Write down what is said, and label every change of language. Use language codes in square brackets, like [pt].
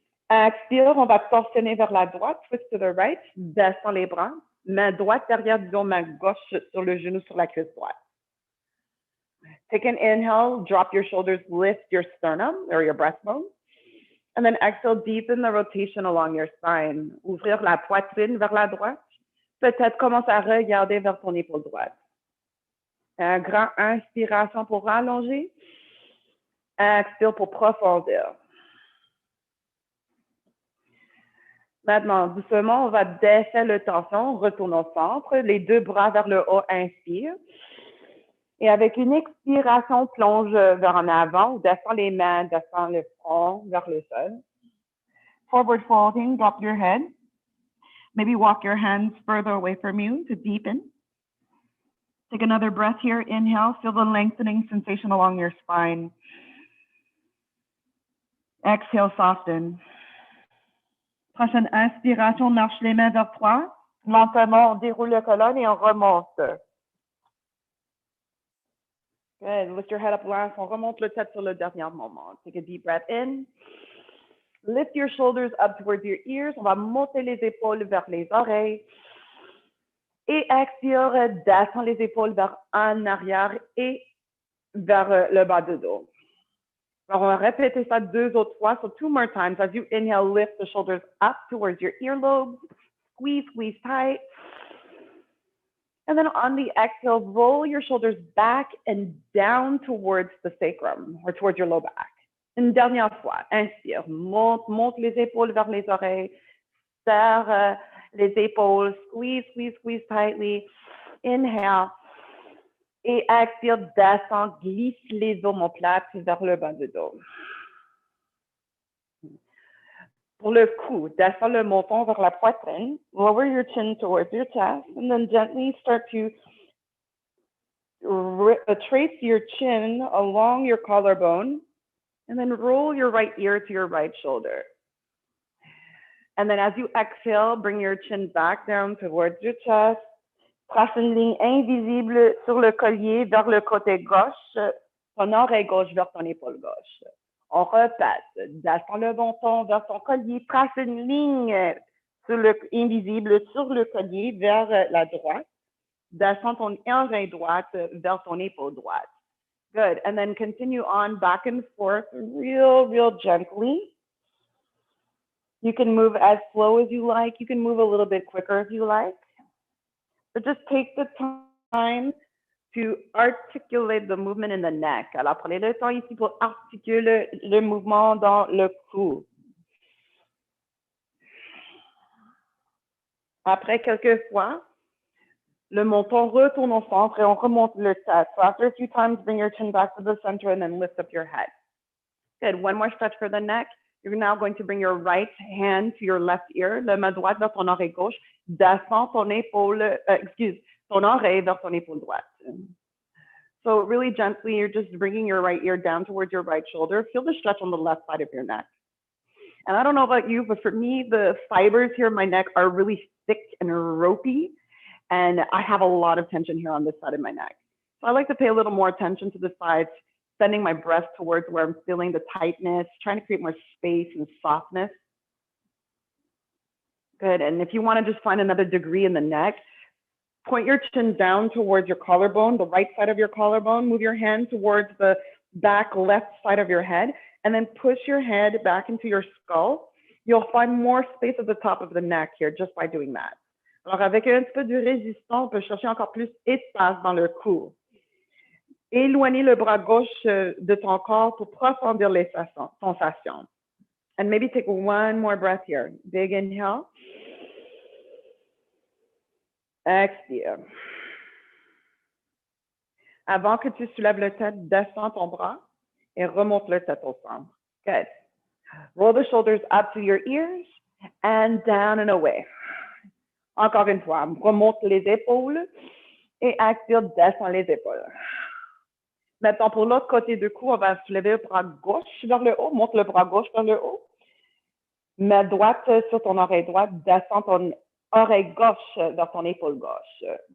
[fr] Expire, on va torsionner vers la droite. [en] Twist to the right. [fr] Descends les bras. Main droite derrière du dos, main gauche sur le genou sur la cuisse droite. [en] Take an inhale. Drop your shoulders. Lift your sternum or your breastbone. And then exhale, deepen the rotation along your spine. [fr] Ouvrir la poitrine vers la droite. Peut-être commence à regarder vers ton épaule droite. Un grand inspiration pour rallonger. Expire pour profondeur. Maintenant, doucement, on va défaire le tension. Retourne au centre. Les 2 bras vers le haut. Inspire. Et avec une expiration, plonge vers en avant ou descend les mains, descend le front vers le sol. [en] Forward folding, drop your head. Maybe walk your hands further away from you to deepen. Take another breath here. Inhale, feel the lengthening sensation along your spine. Exhale, soften. [fr] Prochaine inspiration, marche les mains vers toi. Lentement, on déroule le colonne et on remonte. [en] Good. Lift your head up last. [fr] On remonte le tête sur le dernier moment. [en] Take a deep breath in. Lift your shoulders up towards your ears. [fr] On va monter les épaules vers les oreilles. Et expire, descends les épaules vers en arrière et vers le bas du dos. Alors, on va répéter ça 2 autres fois. [en] So 2 more times. As you inhale, lift the shoulders up towards your earlobes. Squeeze, squeeze tight. And then on the exhale, roll your shoulders back and down towards the sacrum or towards your low back. [fr] Une dernière fois. Inspire. Monte les épaules vers les oreilles. Serre les épaules. [en] Squeeze, squeeze, squeeze tightly. Inhale. [fr] Et expire, descend, glisse les omoplates vers le bas du dos. Pour le cou, descends le menton vers la poitrine. [en] Lower your chin towards your chest. And then gently start to trace your chin along your collarbone. And then roll your right ear to your right shoulder. And then as you exhale, bring your chin back down towards your chest. [fr] Trace une ligne invisible sur le collier vers le côté gauche, ton oreille gauche vers ton épaule gauche. On répète, descends le menton vers ton collier, trace une ligne invisible sur le collier vers la droite. Descends ton oreille droite vers ton épaule droite. [en] Good. And then continue on back and forth real gently. You can move as slow as you like. You can move a little bit quicker if you like. But just take the time to articulate the movement in the neck. [fr] Alors, prenez le temps ici pour articuler le mouvement dans le cou. Après quelques fois, le menton retourne au centre et on remonte le tête. [en] So after a few times, bring your chin back to the center and then lift up your head. Good. One more stretch for the neck. You're now going to bring your right hand to your left ear, [fr] la main droite vers ton oreille gauche, descends ton épaule, ton oreille vers ton épaule droite. [en] So really gently, you're just bringing your right ear down towards your right shoulder. Feel the stretch on the left side of your neck. And I don't know about you, but for me, the fibers here in my neck are really thick and ropey, and I have a lot of tension here on this side of my neck. So I like to pay a little more attention to the sides, sending my breath towards where I'm feeling the tightness, trying to create more space and softness. Good. And if you want to just find another degree in the neck, point your chin down towards your collarbone, the right side of your collarbone. Move your hand towards the back left side of your head, and then push your head back into your skull. You'll find more space at the top of the neck here just by doing that. [fr] Alors, avec un petit peu de résistance, on peut chercher encore plus d'espace dans le cou. Éloignez le bras gauche de ton corps pour profondir les sensations. [en] And maybe take one more breath here. Big inhale. [fr] Expire. Avant que tu soulèves le tête, descends ton bras et remonte le tête au centre. [en] Good. Roll the shoulders up to your ears and down and away. [fr] Encore une fois, remonte les épaules et expire, descends les épaules. Maintenant, pour l'autre côté du cou, on va soulever le bras gauche vers le haut, monte le bras gauche vers le haut. Main droite sur ton oreille droite, descends ton oreille gauche vers ton épaule gauche.